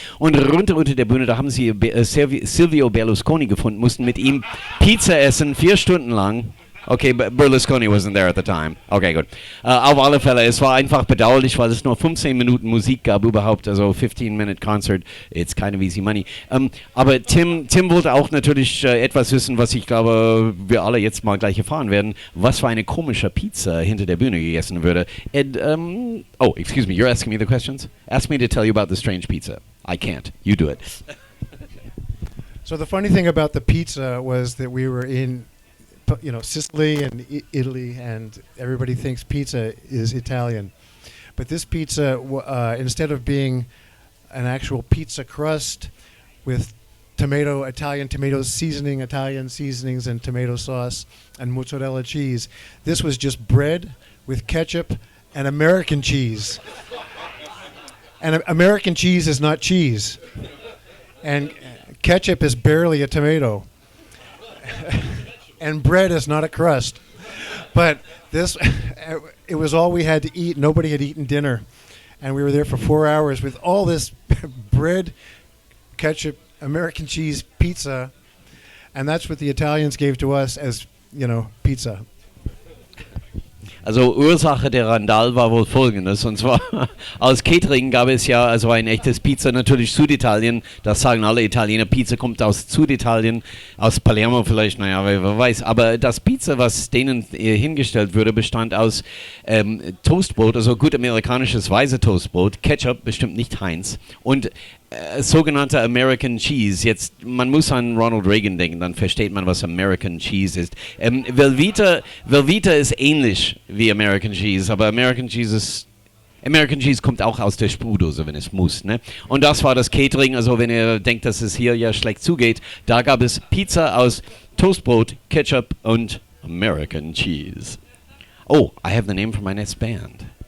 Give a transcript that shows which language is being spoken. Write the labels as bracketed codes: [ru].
[de] Und runter unter der Bühne, da haben sie Silvio Berlusconi gefunden, mussten mit ihm Pizza essen, 4 Stunden lang. [en] Okay, Berlusconi wasn't there at the time. [de] Okay, gut. Auf alle Fälle, es war einfach bedauerlich, weil es nur 15 Minuten Musik gab überhaupt, also [en] 15-Minute Concert. It's kind of easy money. [de] Aber Tim wollte auch natürlich etwas wissen, was ich glaube, wir alle jetzt mal gleich erfahren werden, was für eine komische Pizza hinter der Bühne gegessen würde. [en] And, excuse me, you're asking me the questions? Ask me to tell you about the strange pizza. I can't. You do it. So the funny thing about the pizza was that we were in Sicily and Italy, and everybody thinks pizza is Italian. But this pizza, instead of being an actual pizza crust with Italian tomato seasoning, Italian seasonings, and tomato sauce and mozzarella cheese, this was just bread with ketchup and American cheese. And American cheese is not cheese. And ketchup is barely a tomato. And bread is not a crust. But this, it was all we had to eat. Nobody had eaten dinner. And we were there for 4 hours with all this bread, ketchup, American cheese, pizza. And that's what the Italians gave to us as, pizza. [de] Also Ursache der Randal war wohl folgendes, und zwar aus Catering gab es ja also ein echtes Pizza, natürlich Süditalien, das sagen alle Italiener, Pizza kommt aus Süditalien, aus Palermo vielleicht, naja, wer weiß, aber das Pizza, was denen hingestellt wurde, bestand aus Toastbrot, also gut amerikanisches weiße Toastbrot, Ketchup, bestimmt nicht Heinz, und sogenannter American Cheese. Jetzt, man muss an Ronald Reagan denken, dann versteht man, was American Cheese ist. Velveeta ist ähnlich wie American Cheese, aber American Cheese kommt auch aus der Sprühdose, wenn es muss. Ne? Und das war das Catering, also wenn ihr denkt, dass es hier ja schlecht zugeht, da gab es Pizza aus Toastbrot, Ketchup und American Cheese. [en] Oh, I have the name for my next band.